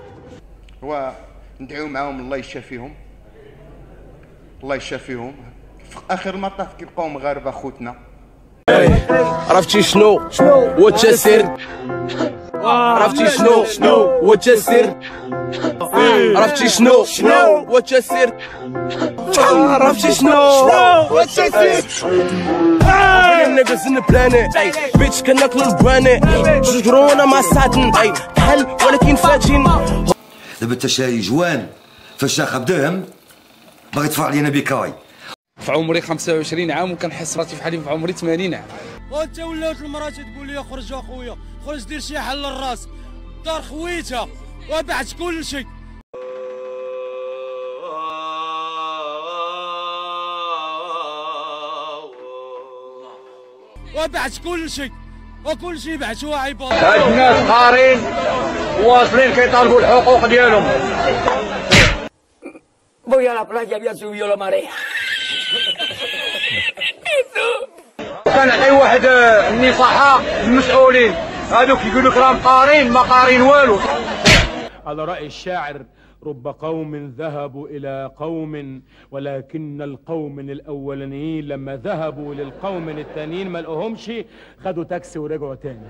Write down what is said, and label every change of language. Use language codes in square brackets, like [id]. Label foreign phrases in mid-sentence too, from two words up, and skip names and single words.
[ar] هو ندعيو معاهم الله يشافيهم، الله يشافيهم، في اخر المطاف كيبقاو مغاربه خوتنا. عرفتي شنو هو التسير؟ عرفتي شنو هو التسير؟ عرفتي شنو هو التسير؟ عرفتي شنو هو التسير؟ [en] niggas in the planet ay bitch [ar] كناكلو البواني جرونا ما ساتن ay كحل ولكن فاتين. دابا انت شاري جوان فشاخه بدهم باغي يدفع علينا بكاي. في عمري 25 عام وكنحس راسي فحالي في عمري 80 عام. وانت ولات المراه تقول لي خرج اخويا، خرج دير شي حل للراس، الدار خويتها وبعت كل شيء. وبعت كل شيء وكل شيء بعتوها عباد. هاد الناس قارين واصلين كيطالبوا الحقوق ديالهم. [es] Voy a la playa, ya subió la marea. [ar] كنعطي واحد النصيحة للمسؤولين، هادوك يقولوا لك راهم قارين ما قارين والو. على رأي الشاعر: رب قوم ذهبوا إلى قوم ولكن القوم الأولانيين لما ذهبوا للقوم الثانيين ما لقوهمش خدوا تاكسي ورجعوا تاني.